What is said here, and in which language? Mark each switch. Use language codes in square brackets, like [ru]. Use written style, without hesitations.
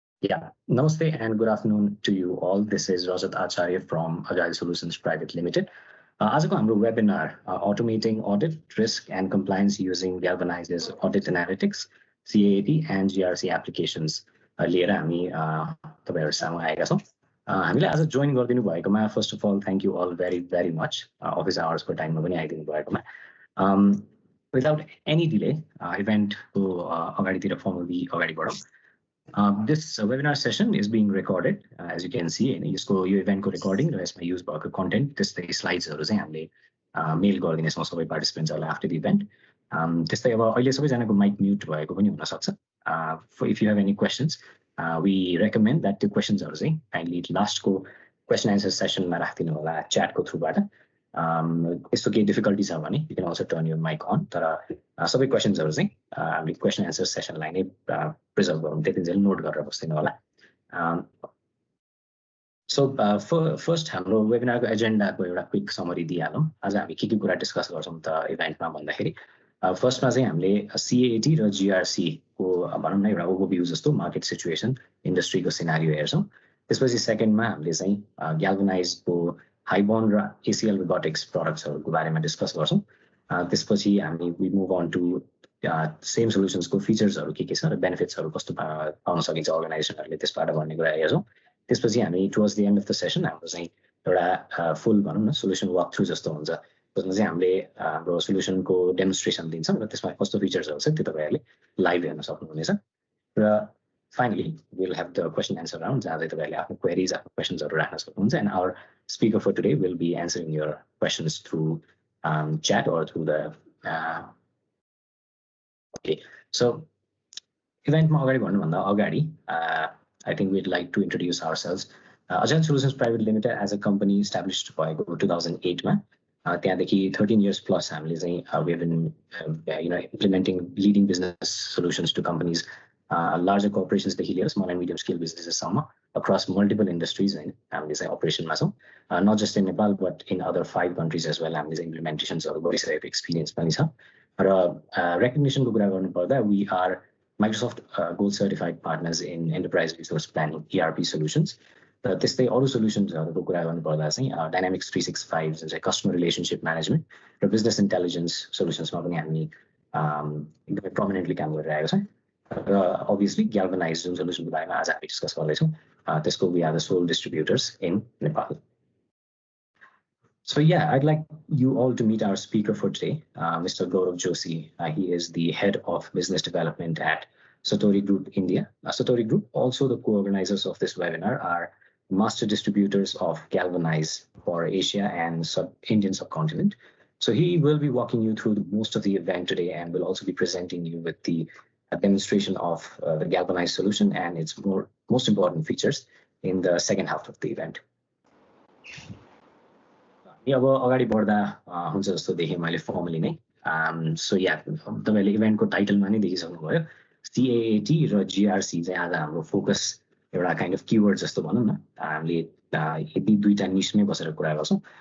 [en] Yeah, namaste and good afternoon to you all. This is Rajat Acharya from Agile Solutions Private Limited. [ne] आजको हाम्रो webinar [en] automating audit, risk and compliance using Galvanize's audit analytics, CAAT and GRC applications [ne] लिएर हामी तपाईहरु सामु आएका छौं। हामीले आज जोइन गरिदिनु भएकोमा [en] first of all thank you all very much [ne] office hours को टाइममा पनि आइदिनु भएकोमा। [en] Without any delay [ne] इभेन्ट को अगाडितिर फर्मली अगाडि बढौं। [en] This webinar session is being recorded, as you can see. [ne] यसको यो इभेन्ट को रेकर्डिङ र यसमा युज भएको कन्टेन्ट त्यस्तै स्लाइड्सहरु चाहिँ हामीले मेल गरिदिने छौं सबै पार्टिसिपेन्ट्सहरुलाई [en] After the event. [ne] त्यस्तै अब अहिले सबैजनाको माइक म्युट भएको पनि हुन सक्छ। [en] If you have any questions, we recommend that the questions are kindly last को question answer session [ne] मा राख्दिनु होला [en] chat को थ्रुबाट। [ne] यस्तो केही डिफिकल्टी छ भने [en] you can also turn your mic on। [ne] तर सबै क्वेशन्सहरु चाहिँ हामीले क्वेशन एन्सर सेसनलाई नै प्रिजर्भ गरौँ, त्यतिन्जेल नोट गरेर बस्दिनु होला। सो फर्स्ट हाम्रो वेबिनारको एजेन्डाको एउटा क्विक समरी दिइहालौँ। आज हामी के कुरा डिस्कस गर्छौं त इभेन्टमा भन्दाखेरि फर्स्टमा चाहिँ हामीले CAAT र GRC को भनौं न एउटा ओभरभ्यू जस्तो मार्केट सिचुएसन इन्डस्ट्रीको सिनारियो हेर्छौं। त्यसपछि सेकेन्डमा हामीले चाहिँ ग्याल्भनाइजको हाइबोन्ड र ACL रोबोटिक्स प्रोडक्ट्सहरुको बारेमा डिस्कस गर्छौं। त्यसपछि हामी [en] we move on to [ne] same सोलुसन्सको फिचर्सहरु के छ र बेनिफिट्सहरु कस्तो पाउन सकिन्छ अर्गनाइजेसनहरुले त्यसबाट भन्ने कुरा हेर्छौं। त्यसपछि हामी [en] towards the end of the session [ne] हाम्रो चाहिँ एउटा फुल भनौं न सोलुसन वक थ्रु जस्तो हुन्छ, जसमा चाहिँ हामीले हाम्रो सोलुसनको डेमोन्स्ट्रेसन दिन्छौं र त्यसमा कस्तो फिचर्सहरु छ त्यो तपाईहरुले लाइभ हेर्न सक्नुहुनेछ। र finally [en] we'll have the question answer round [ne] जहाँ चाहिँ तपाईहरुले आफ्नो क्वेरीज आफ्नो क्वेशन्सहरु राख्न सक्नुहुन्छ। [en] And our speaker for today will be answering your questions through chat or through the okay. So event [ne] मा अगाडि भन्नुभन्दा अगाडि [en] I think we'd like to introduce ourselves. Agile Solutions Private Limited as a company established [ne] भएको 2008 मा त्यहाँदेखि [en] 13 years plus [ne] हामीले चाहिँ [en] we have been implementing leading business solutions to companies, larger corporations [ne] देखि लिएर [en] small and medium scale businesses सम्म across multiple industries and [ne] हामीले चाहिँ अपरेसनमा छौं, [en] not just in Nepal but in other 5 countries as well। [ne] हामीले चाहिँ इम्प्लिमेन्टेसन्सहरु गरिसकेको एक्सपिरियन्स पनि छ। र रेकग्निसनको कुरा गर्नु पर्दा [en] we are Microsoft Gold Certified Partners in Enterprise Resource Planning ERP solutions। [ne] र त्यस्तै अरु सोलुसन्सहरुको कुरा गर्नु पर्दा चाहिँ Dynamics 365 जुन चाहिँ कस्टमर रिलेसनशिप म्यानेजमेन्ट र बिजनेस इन्टेलिजेन्स सोलुसन्समा पनि हामी एकदमै प्रोमिनेन्टली काम गरिरहेका छौं। र obviously Galvanize जुन सोलुसनको बारेमा आज हामी डिस्कस गर्दैछौं त्यसको [en] we are the sole distributors in Nepal। So yeah, I'd like you all to meet our speaker for today, Mr. Gaurav Joshi. He is the head of business development at Satori Group India. Satori Group, also the co-organizers of this webinar, are master distributors of Galvanize for Asia and Indian subcontinent. So he will be walking you through most of the event today and will also be presenting you with the demonstration of the Galvanize solution and its most important features in the second half of the event. [ne] अब अगाडि बढ्दा हुन्छ जस्तो देखेँ मैले firmly नै। So या तपाईले इभेन्टको टाइटलमा नै देखिसक्नुभयो CAAT र GRC चाहिँ आज हाम्रो फोकस एउटा काइन्ड अफ कीवर्ड जस्तो भनौं न। हामीले यति दुईटा निशमै बसेर कुरा गर्छौं।